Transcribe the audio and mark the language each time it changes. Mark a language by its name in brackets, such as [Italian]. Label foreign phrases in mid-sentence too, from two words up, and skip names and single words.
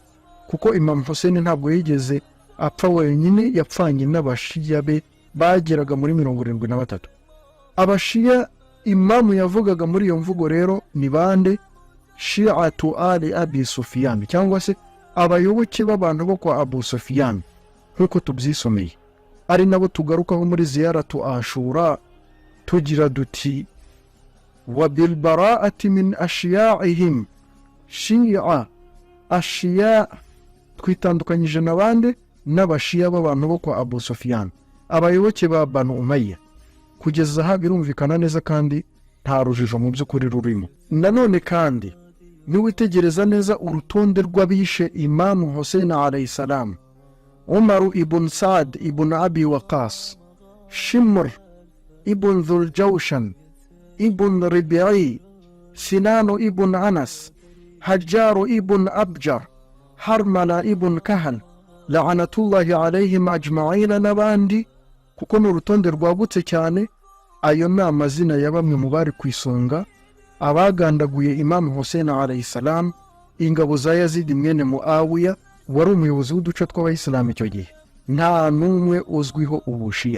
[Kinyarwanda] Kuko Imam Hussein ntabwo yigeze apfa wenyine, yapfanye n'abashiya be bageraga muri 73. Abashiya Imamu yavugaga muri iyo mvugo rero ni bande? [Arabic] Shi'atu ali abi Sufyan, [Kinyarwanda] cyangwa se abayoboke b'abantu bo kwa Abu Sufyan, nkuko tubyisomeye. Ari nabo tugarukaho muri ziyaratu Ashura tugira duti [Arabic] wa bil bara'ati min ashiya'ihim shi'a. [Kinyarwanda] Ashiya twitandukanyije n'abandi n'abashiya b'abantu bo kwa Abu Sufyan, abayoboke ba Banu Umayya. Kugeza aha birumvikana neza kandi nta rujijo mu by'ukuri rurimo. Nanone kandi niwitegereza neza urutonde rw'abishe Imam Hussein [Arabic] alayhi salam: [Kinyarwanda] Umar ibn Saad ibn Abi Waqas, Shimr ibn Dhul Jawshan ibn Rabi'i, Sinan ibn Anas, Hajjar ibn Abjar, Harmala ibn Kahal, [Arabic] la'anatullahi alayhim ajma'ina [Kinyarwanda] n'abandi, kuko ni urutonde rwagutse cyane. Ayo ni amazina ya bamwe mu bari ku isonga abagandaguye Imam Hussein [Arabic] alayhi salam, [Kinyarwanda] ingabo za Yazid mwene Muawiya wari umuyobozi w'uduce tw'abayisilamu icyo gihe. Nta n'umwe uzwiho ubushiya.